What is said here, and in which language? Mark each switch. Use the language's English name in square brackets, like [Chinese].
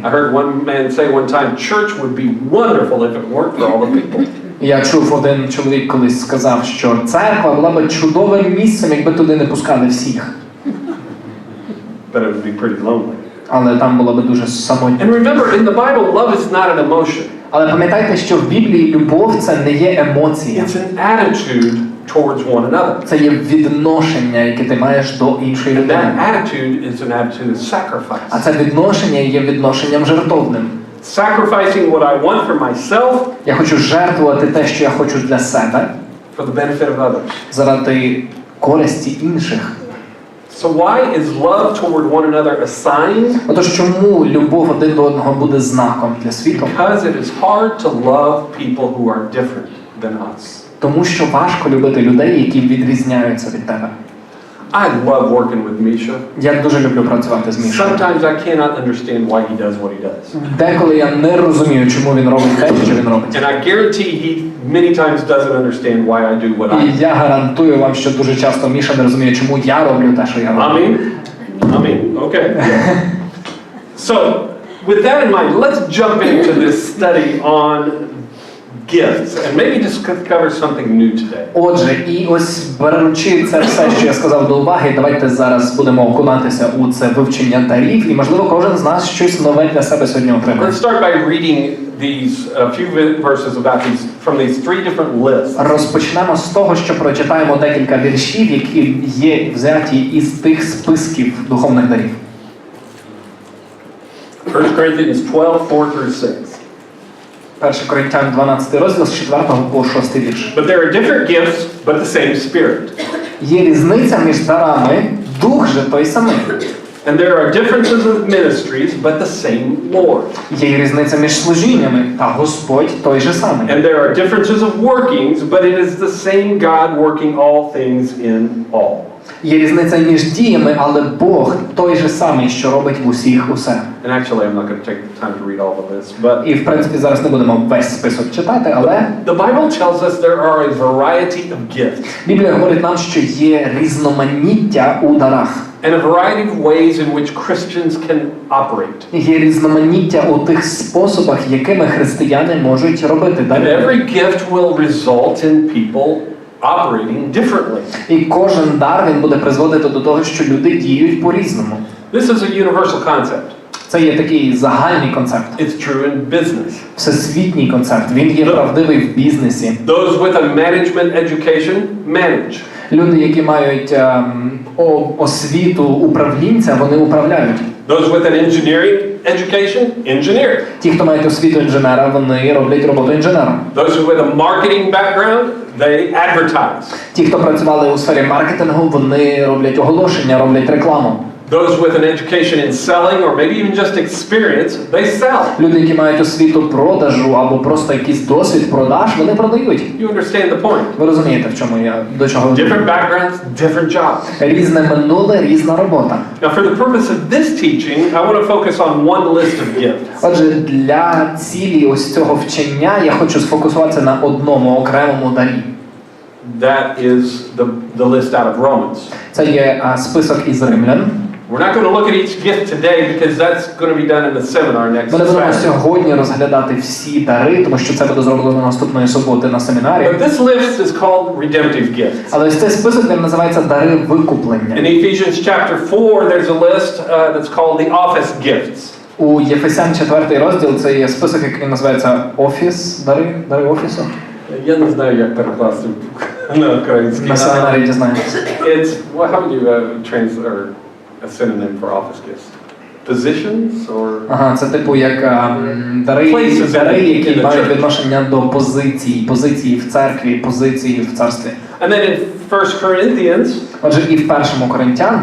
[English] I heard one man say one time, church would be wonderful if it weren't for all the people. [Ukrainian] Я чув, один чоловік колись сказав, що церква була б чудовим місцем, якби туди не пускали всіх. [English] But it would be pretty lonely. [Ukrainian] Але там було б дуже самотньо. [English] And remember, in the Bible, love is not an emotion. [Ukrainian] Але пам'ятайте, що в Біблії любов – це не є емоція. [English] It's an attitude towards one another. [Ukrainian] Це є відношення, яке ти маєш до іншої [English] And [Ukrainian] людини. [English] that attitude is an attitude of sacrifice. [Ukrainian] А це відношення є відношенням жертовним. [English] Sacrificing what I want for myself [Ukrainian] Я хочу жертвувати те, що я хочу для себе, [English] for the benefit of others. [Ukrainian] заради користі інших. [English] So why is love toward one another a sign? [Ukrainian] Отож, чому любов один до одного буде знаком для світу? [English] Because it is hard to love people who are different than us. [Ukrainian] Тому що важко любити людей, які відрізняються від тебе. [English] I love working with Misha. [Ukrainian] Я дуже люблю працювати з Мішою. [English] Sometimes I cannot understand why he does what he does. [Ukrainian] Деколи я не розумію, чому він робить те, що він робить. [English] And I guarantee he many times doesn't understand why I do what I [Ukrainian] І я гарантую вам, що дуже часто Міша не розуміє, чому я роблю те, що я роблю. [English] Amen. Okay. So, with that in mind, let's jump into this study on gifts and maybe discover something new today. [Ukrainian] Отже, і ось беручи це все, що я сказав до уваги, давайте зараз будемо окунатися у це вивчення дарів, і можливо кожен з нас щось нове для себе сьогодні отримає. [English] Let's start by reading these few verses about these from these three different lists. [Ukrainian] Розпочнемо з того, що прочитаємо декілька віршів, які є взяті із тих списків духовних дарів. [English] 1 Corinthians 12:4-6. [Ukrainian] 1 Коринтян 12 розділ з 4 по 6 вірш. [English] But there are different gifts, but the same Spirit. [Ukrainian] Є різниця між дарами, дух же той самий. [English] And there are differences of ministries, but the same Lord. [Ukrainian] Є різниця між служіннями, та Господь той же самий. [English] And there are differences of workings, but it is the same God working all things in all. [Ukrainian] Є різниця між діями, але Бог той же самий, що робить в усіх усе. [English] And actually, I'm not going to take the time to read all of this, but [Ukrainian] І в принципі зараз не будемо весь список читати, але [English] the Bible tells us there are a variety of gifts [Ukrainian] Біблія говорить нам, що є різноманіття у дарах. [English] and a variety of ways in which Christians can operate. [Ukrainian] Є різноманіття у тих способах, якими християни можуть робити [English] And [Ukrainian] дари. [English] every gift will result in people operating differently. [Ukrainian] І кожен дар він буде призводити до того, що люди діють по-різному. [English] This is a universal concept. [Ukrainian] Це є такий загальний концепт. [English] It's true in business. [Ukrainian] Всесвітній концепт. Він є правдивий в бізнесі. [English] Those with a management education manage. [Ukrainian] Люди, які мають освіту управлінця, вони управляють. [English] Those with an engineering education engineer. [Ukrainian] Ті, хто мають освіту інженера, вони роблять роботу інженера. [English] Those with a marketing background, they advertise. [Ukrainian] Ті, хто працювали у сфері маркетингу, вони роблять оголошення, роблять рекламу. [English] Those with an education in selling or maybe even just experience, they sell. [Ukrainian] Люди, які мають освіту продажу або просто якийсь досвід продаж, вони продають. [English] You understand the point? [Ukrainian] Ви розумієте, в чому я до чого веду? [English] Different backgrounds, different jobs. [Ukrainian] Різне минуле, різна робота. [English] Now, for the purpose of this teaching, I want to focus on one list of gifts. [Ukrainian] Отже, для цілі ось цього вчення я хочу сфокусуватися на одному окремому дарі. [English] That is the list out of Romans. [Ukrainian] Це є список із Римлян. [English] We're not going to look at each gift today because that's going to be done in the seminar next [Ukrainian] Ми не будемо [English] Saturday. [Ukrainian] сьогодні розглядати всі дари, тому що це буде зроблено наступної суботи на семінарі. [English] But this list is called redemptive gifts. [Ukrainian] Але ось цей список він називається дари викуплення. [English] In Ephesians chapter 4, there's a list that's called the office gifts. [Ukrainian] У Єфесян 4 розділ це є список, який називається офіс, дари офісу. Я не знаю, як перекласти на український. На семінарі дізнаємося. [English] It's how would you translate a synonym for office gifts? Positions or [Ukrainian] Ага, це типу як дари, які мають відношення до позиції в церкві, позиції в царстві. [English] And then in 1 Corinthians, [Ukrainian] Отже, і в першому Коринтян